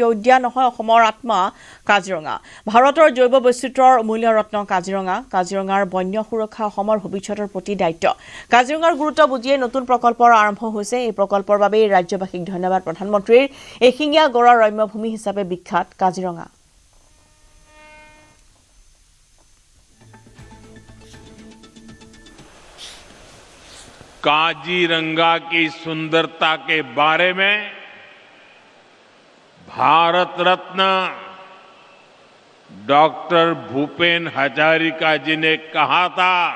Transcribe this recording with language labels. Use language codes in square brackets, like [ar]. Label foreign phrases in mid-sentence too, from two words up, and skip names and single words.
[as] উদ্যান নহয় অসমৰ আত্মা কাজিৰঙা ভাৰতৰ জৈৱ বৈচিত্ৰ্যৰ অমূল্য ৰত্ন কাজিৰঙাৰ বন্য সুৰক্ষা অসমৰ ভৱিষ্যতৰ প্ৰতি দায়িত্ব কাজিৰঙাৰ গুৰুত্ব বুজিয়ে নতুন প্ৰকল্পৰ আৰম্ভ হৈছে এই প্ৰকল্পৰ বাবে ৰাজ্যবাসীক ধন্যবাদ প্ৰধানমন্ত্ৰীৰ এশিঙীয়া গড়ৰ ৰম্যভূমি হিচাপে বিখ্যাত কাজিৰঙা [hi] काजीरंगा की सुंदरता के बारे में भारत रत्न डॉक्टर भूपेन हजारिका जी ने कहा था